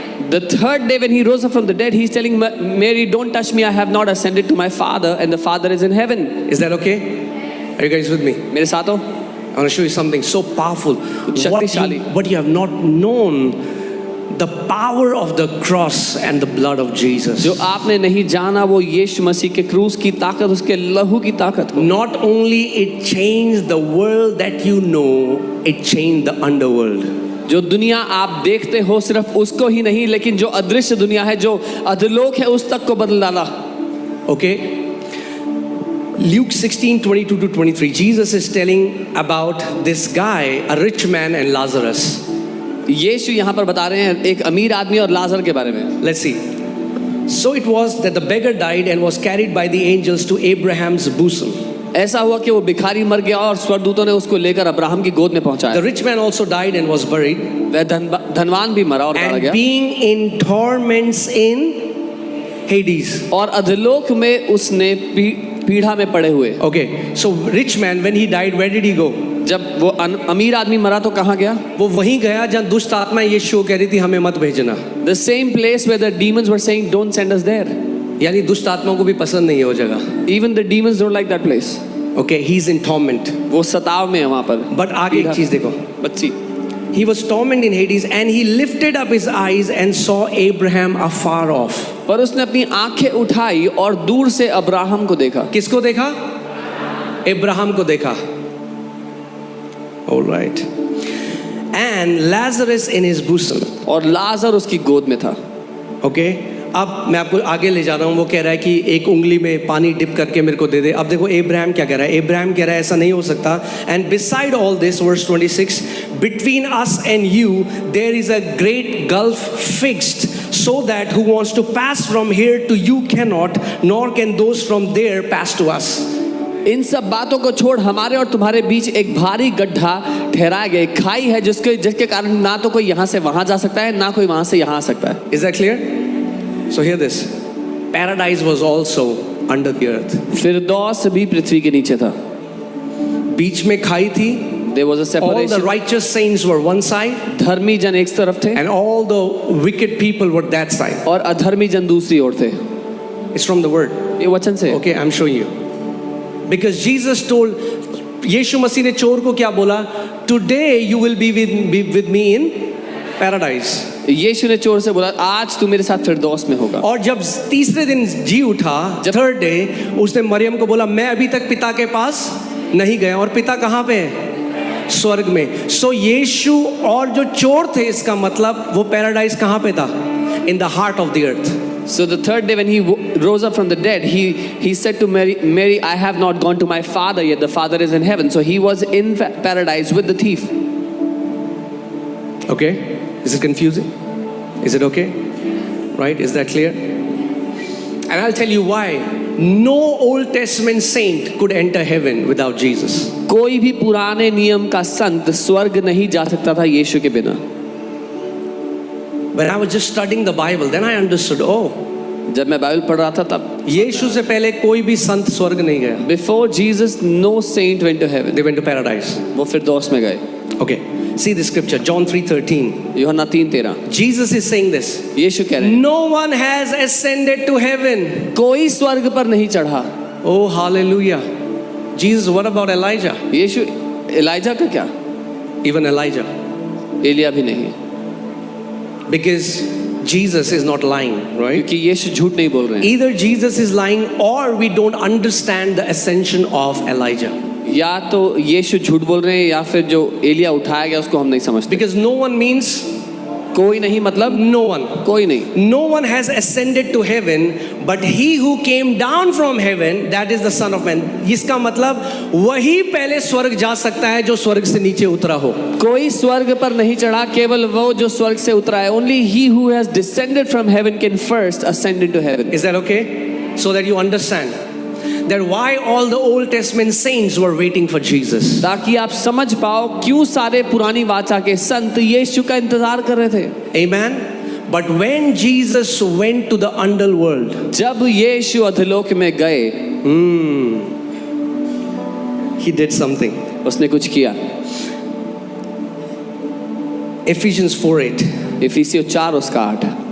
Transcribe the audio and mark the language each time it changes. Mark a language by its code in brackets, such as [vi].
[en] The third day when he rose up from the dead, he's telling Mary, don't touch me, I have not ascended to my Father, and the Father is in heaven. Is that okay? Are you guys with me? [hi] मेरे साथ हो? [en] I want to show you something so powerful. What you have not known, the power of the cross and the blood of Jesus. [hi] जो आपने नहीं जाना वो यीशु मसीह के क्रूस की ताकत, उसके लहू की ताकत. [en] Not only it changed the world that you know, it changed the underworld. [hi] जो दुनिया आप देखते हो सिर्फ उसको ही नहीं, लेकिन जो अदृश्य दुनिया है, जो अधोलोक है, उस तक को बदल डाला. [en] Okay? Luke 16:22-23. Jesus is telling about this guy, a rich man, and Lazarus. [hi] यीशु यहाँ पर बता रहे हैं एक अमीर आदमी और लाजर के बारे में. [en] Let's see. So it was that the beggar died and was carried by the angels to Abraham's bosom. [hi] ऐसा हुआ कि वो भिखारी मर गया और स्वर्गदूतों ने उसको लेकर अब्राहम की गोद में पहुंचाया. [en] The rich man also died and was buried. [hi] वह धनवान भी मरा और मारा गया. [en] And being in torments in Hades. [hi] और अधोलोक में उसने पीढ़ा में पड़े हुए. [en] Okay, so rich man when he died, where did he go? [hi] जब वो अमीर आदमी मरा तो कहाँ गया? वो वहीं गया जहाँ दुष्ट आत्मा यीशु कह रही थी हमें मत भेजना. [en] The same place where the demons were saying don't send us there. [hi] यानी दुष्ट आत्माओं को भी पसंद नहीं है वो जगह. [en] Even the demons don't like that place. Okay, he's in torment. [hi] वो सताव में है वहाँ पर. But आगे एक चीज देखो. बच्ची. [en] He was tormented in Hades and he lifted up his eyes and saw Abraham afar off. [hi] पर उसने अपनी आंखें उठाई और दूर से अब्राहम को देखा. किसको देखा? अब्राहम को देखा. [en] All right. And Lazarus in his bosom. [hi] और लाजर उसकी गोद में था. [en] Okay. [hi] अब मैं आपको आगे ले जा रहा हूँ. वो कह रहा है कि एक उंगली में पानी डिप करके मेरे को दे दे. अब देखो अब्राहम क्या कह रहा है. अब्राहम कह रहा है ऐसा नहीं हो सकता. [en] And beside all this, verse 26, between us and you there is a great gulf fixed, so that who wants to pass from here to you cannot, nor can those from there pass to us. [hi] इन सब बातों को छोड़ हमारे और तुम्हारे बीच एक भारी गड्ढा ठहराया गया. खाई है जिसके कारण ना तो कोई यहाँ से वहां जा सकता है, ना कोई वहां से यहाँ आ सकता है. [en] Is that clear? So hear this. Paradise was also under the earth. [hi] फिरदौस भी पृथ्वी के नीचे था. बीच में खाई थी. [en] There was a All the separation. righteous saints were one side, [hi] धर्मी जन एक तरफ थे [en] and all the wicked people were that side. [hi] और अधर्मी जन दूसरी ओर थे. [en] It's from the word. [hi] ये वचन से. [en] Okay, I'm showing you. Because Jesus told, [hi] यीशु मसीह ने चोर को क्या बोला? [en] Today you will be with me in paradise. [hi] यीशु ने चोर से बोला आज तू मेरे साथ फिरदौस में होगा. और जब तीसरे दिन जी उठा, [en] third day, [hi] उसने मरियम को बोला मैं अभी तक पिता के पास नहीं गया. और पिता कहाँ पे है? स्वर्ग में. सो यीशु और जो चोर थे, इसका मतलब वो पैराडाइज कहाँ पे था? [en] In the heart of the earth. So the third day when he rose up from the dead, he said to Mary, I have not gone to my father yet. The father is in heaven. So he was in paradise with the thief. Okay? Is it confusing? Is it okay? Right? Is that clear? And I'll tell you why. No Old Testament saint could enter heaven without Jesus. [hi] कोई भी पुराने नियम का संत स्वर्ग नहीं जा सकता था यीशु के बिना. [en] When I was just studying the Bible, then I understood, oh, [hi] जब मैं बाइबल पढ़ रहा था तब यीशु से पहले कोई भी संत स्वर्ग नहीं गया. [en] Before Jesus, no saint went to heaven. They went to paradise. [hi] वो फिरदौस में गए. [en] Okay. See the scripture, John 3:13. [hi] यूहन्ना 3:13. [en] Jesus is saying this. [hi] यीशु कह रहे हैं [en] No one has ascended to heaven. [hi] कोई स्वर्ग पर नहीं चढ़ा. [en] Oh, hallelujah. Jesus, what about Elijah? [hi] Yeshu ELISA का क्या? [en] Even Elijah. [hi] एलिया भी नहीं. [en] Because Jesus is not lying, right? [hi] क्योंकि यीशु झूठ नहीं बोल रहे हैं. [en] Either Jesus is lying or we don't understand the ascension of Elijah. [hi] या तो यीशु झूठ बोल रहे हैं या फिर जो एलिया उठाया गया उसको हम नहीं समझते. [en] Because no one means [hi] कोई नहीं मतलब [en] no one. [hi] कोई नहीं. [en] No one has ascended to heaven, but he who came down from heaven, that is the Son of Man. [hi] इसका मतलब वही पहले स्वर्ग जा सकता है जो स्वर्ग से नीचे उतरा हो. कोई स्वर्ग पर नहीं चढ़ा, केवल वो जो स्वर्ग से उतरा है. [en] Only he who has descended from heaven can first ascend into heaven. Is that okay? So that you understand that why all the Old Testament saints were waiting for Jesus. [hi] ताकि आप समझ पाओ क्यों सारे पुरानी वाचा के संत यीशु का इंतजार कर रहे थे. [en] Amen. But when Jesus went to the underworld, [hi] जब यीशु अधोलोक में गए, [en] he did something. [hi] उसने कुछ किया. [en] Ephesians 4:8. [hi] इफिसियों 4 उसका 8.